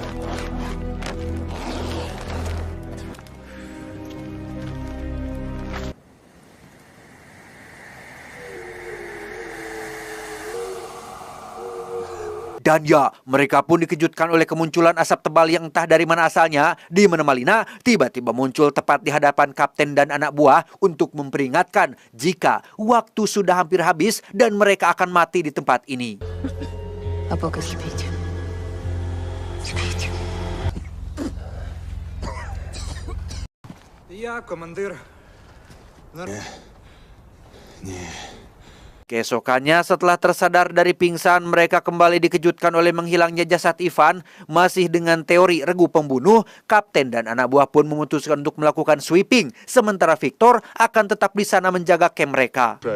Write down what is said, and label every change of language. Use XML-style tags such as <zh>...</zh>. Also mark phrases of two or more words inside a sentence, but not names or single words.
<id>Dan ya, mereka pun dikejutkan oleh kemunculan asap tebal yang entah dari mana asalnya, di mana Malina tiba-tiba muncul tepat di hadapan kapten dan anak buah untuk memperingatkan jika waktu sudah hampir habis dan mereka akan mati di tempat ini.</id> <uk>Apa спите? Спите. Я командир.</uk> <id>Keesokannya setelah tersadar dari pingsan, mereka kembali dikejutkan oleh menghilangnya jasad Ivan. Masih dengan teori regu pembunuh, kapten dan anak buah pun memutuskan untuk melakukan sweeping. Sementara Victor akan tetap di sana menjaga camp mereka.</id>